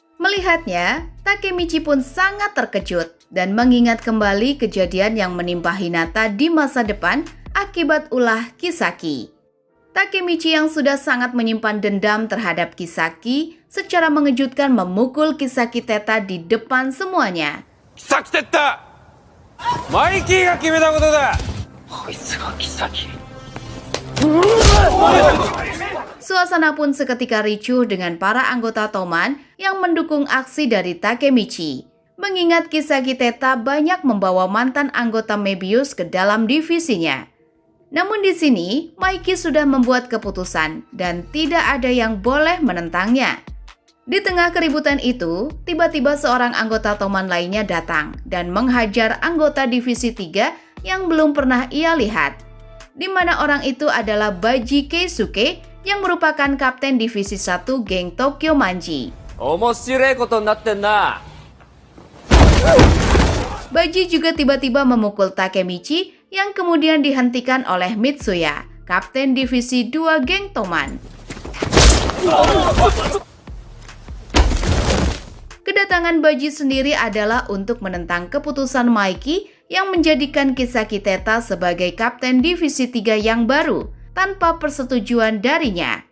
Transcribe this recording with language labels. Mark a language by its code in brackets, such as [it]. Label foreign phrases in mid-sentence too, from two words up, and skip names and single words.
[id] Melihatnya, Takemichi pun sangat terkejut dan mengingat kembali kejadian yang menimpa Hinata di masa depan akibat ulah Kisaki. Takemichi yang sudah sangat menyimpan dendam terhadap Kisaki secara mengejutkan memukul Kisaki Teta di depan semuanya. [ja] キサキテッタマイキーが決めたことだこいつが妃。 [id] Suasana pun seketika ricuh dengan para anggota Toman yang mendukung aksi dari Takemichi. Mengingat Kisaki Teta banyak membawa mantan anggota Mebius ke dalam divisinya. Namun di sini, Maiki sudah membuat keputusan dan tidak ada yang boleh menentangnya. Di tengah keributan itu, tiba-tiba seorang anggota Toman lainnya datang dan menghajar anggota divisi 3 yang belum pernah ia lihat. Di mana orang itu adalah Baji Keisuke yang merupakan kapten divisi 1 geng Tokyo Manji. [ja] 面白いことになってんな [id] Baji juga tiba-tiba memukul Takemichi yang kemudian dihentikan oleh Mitsuya, kapten divisi 2 geng Toman. Kedatangan Baji sendiri adalah untuk menentang keputusan Maiki yang menjadikan Kisaki Teta sebagai kapten divisi 3 yang baru tanpa persetujuan darinya.